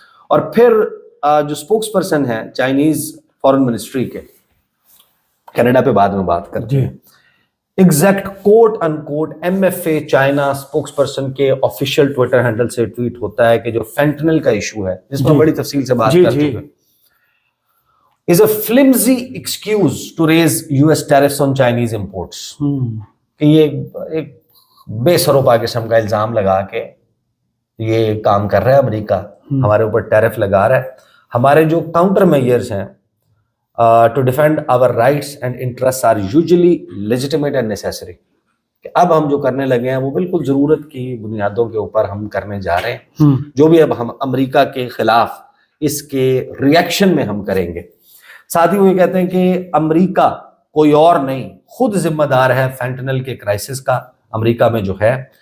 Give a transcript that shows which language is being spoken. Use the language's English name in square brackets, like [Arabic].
[Urdu] اور پھر جو اسپوکس پرسن ہیں چائنیز فارن منسٹری کے، کینیڈا پہ بعد میں بات کرتے ہیں، exact quote in quote M F A China spokes person کے آفیشیل ٹویٹر ہینڈل سے ٹویٹ ہوتا ہے کہ جو فینٹنل کا ایشو ہے، جس میں بڑی تفصیل سے بات کر چکے ہیں، [English] is a flimsy excuse to raise US tariffs on Chinese imports. [Urdu] کہ یہ ایک بے سروپا قسم کا الزام لگا کے یہ کام کر رہا ہے امریکہ، ہمارے اوپر ٹیرف لگا رہا ہے. ہمارے جو کاؤنٹر میئرز ہیں [English] to defend our rights and interests are usually legitimate and necessary. [Urdu] کہ اب ہم جو کرنے لگے ہیں وہ بالکل ضرورت کی بنیادوں کے اوپر ہم کرنے جا رہے ہیں. جو بھی اب ہم امریکہ کے خلاف اس کے ریئیکشن میں ہم کریں گے. ساتھ ہی وہ یہ کہتے ہیں کہ امریکہ کوئی اور نہیں، خود ذمہ دار ہے فینٹنل کے کرائسس کا امریکہ میں جو ہے.